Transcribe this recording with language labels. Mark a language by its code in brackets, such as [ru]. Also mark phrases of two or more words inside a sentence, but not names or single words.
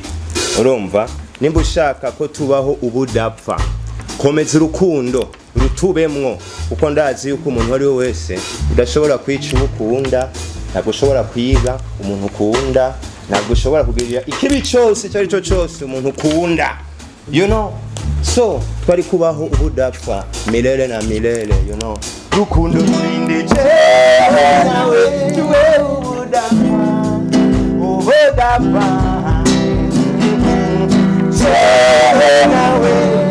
[rw] Urumva nimba ushaka ko tubaho ubudapfa komeza urukundo rutubemwo kuko ndazi yuko umuntu ari we wese udashobora kwica umukunda ntabwo ushobora kwiga umuntu ukunda ntabwo ushobora kugirira ikibi cyose cyo ari cyo cyose umuntu ukunda [en] you know [rw] so twari kubaho ubudapfa [sw] milele na milele [en] you know [rw] rukundo rurinde nawe tuwe ubudapfa nawe